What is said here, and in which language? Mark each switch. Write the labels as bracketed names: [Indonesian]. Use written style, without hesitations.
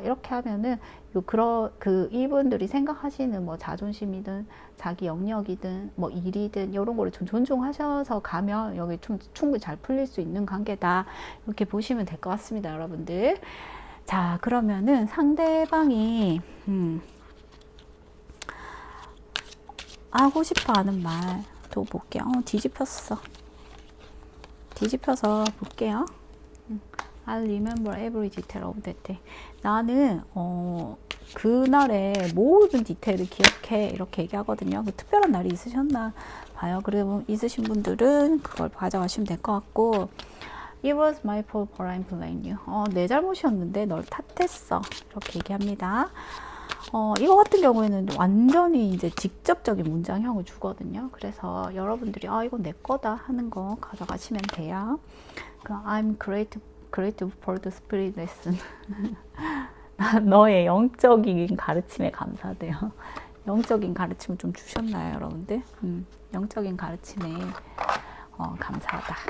[Korean] 이렇게 하면은 이분들이 생각하시는 뭐 자존심이든 자기 영역이든 뭐 일이든 이런 거를 좀 존중하셔서 가면 여기 좀 충분히 잘 풀릴 수 있는 관계다. 이렇게 보시면 될 것 같습니다, 여러분들. 자, 그러면은 상대방이 하고 싶어 하는 말 또 볼게요. 뒤집혀서 볼게요. [English] I remember every detail of that day. [Korean] 나는 그날의 모든 디테일을 기억해. 이렇게 얘기하거든요. 특별한 날이 있으셨나 봐요. 그리고 있으신 분들은 그걸 가져가시면 될 것 같고, [English] It was my fault for I blame you. [Korean] 내 잘못이었는데 널 탓했어. 이렇게 얘기합니다. 이거 같은 경우에는 완전히 이제 직접적인 문장형을 주거든요. 그래서 여러분들이 이건 내 거다 하는 거 가져가시면 돼요. [English] I'm grateful for the spirit lesson. [Korean] 너의 영적인 가르침에 감사돼요. 영적인 가르침을 좀 주셨나요, 여러분들? 영적인 가르침에 감사하다.